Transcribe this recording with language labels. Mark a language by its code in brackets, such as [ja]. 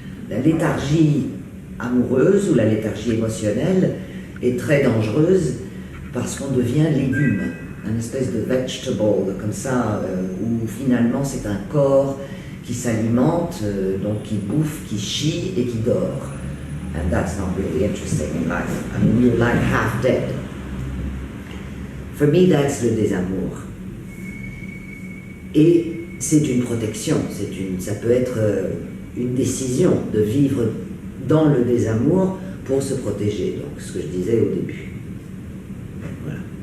[fr] La léthargie amoureuse ou la léthargie émotionnelle est très dangereuse parce qu'on devient légume, un espèce de vegetable, comme ça, où finalement c'est un corps qui s'alimente, donc qui bouffe, qui chie et qui dort. [en] And that's not really interesting in life. I mean, you're like half dead. For me, that's [fr] le désamour. Et c'est une protection, ça peut être une décision de vivre dans le désamour pour se protéger, donc ce que je disais au début. Voilà.